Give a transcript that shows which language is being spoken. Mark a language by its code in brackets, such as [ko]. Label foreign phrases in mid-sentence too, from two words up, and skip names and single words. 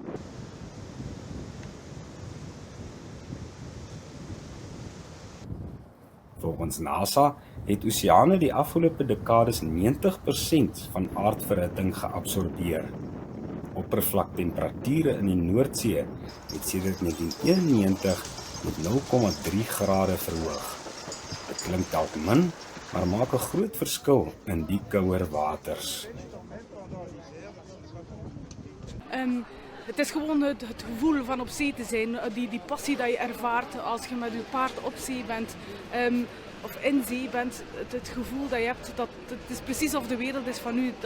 [af] Volgens NASA het oseane die afgelope dekades 90% van aardverhitting geabsorbeer. Oppervlaktemperature in die Noordsee het sedert 1991 met 0,3 grade verhoog. Dit klink dalk min, maar maak 'n groot verskil in die kouer waters. [nl] Het is gewoon het gevoel van op zee te zijn, die passie dat je ervaart als je met je paard op zee bent of in zee bent. Het gevoel dat je hebt, dat het is precies of de wereld is van u.